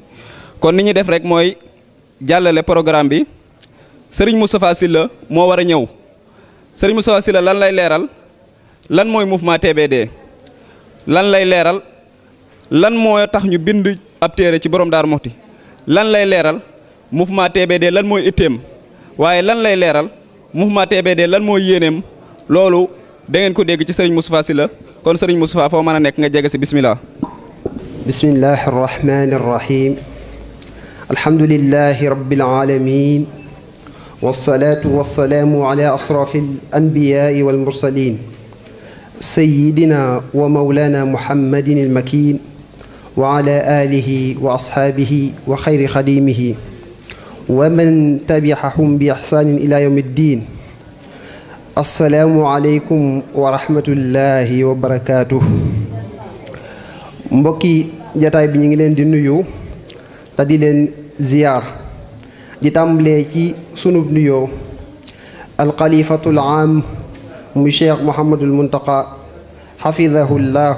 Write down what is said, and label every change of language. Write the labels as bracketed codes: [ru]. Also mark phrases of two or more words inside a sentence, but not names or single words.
[wo] kon ni ñuy def rek mooy jàllale programme bi sëriñ Moustapha Sylla moo war a ñëw sëriñ Moustapha Sylla lan lay leeral lan mooy mouvement TBD lan lay leeral lan moo tax ñu bind ab téere ci borom Daaru Muxti lan lay leeral mouvement TBD lan mooy itteem waaye lan lay leeral mouvement TBD lan mooy yéeneem loolu da ngeen ko dégg ci sëriñ Moustapha Sylla kon sëriñ Moustapha foo mën a nekk nga jege si bismillah. [ar] بسم الله الرحمن الرحيم الحمد لله رب العالمين والصلاة والسلام على أشرف الأنبياء والمرسلين سيدنا ومولانا محمد المكين وعلى آله وأصحابه وخير خادمه ومن تبعهم بإحسان إلى يوم الدين السلام عليكم ورحمة الله وبركاته [wo] mbokki jataay bi ñu ngi leen di nuyu te di leen ziyaar di tàmbalee ci sunub nuyoo [ar] الخليفة العام [wo] muy cheikh Mouhamadul Muntaqa [ar] حفظه الله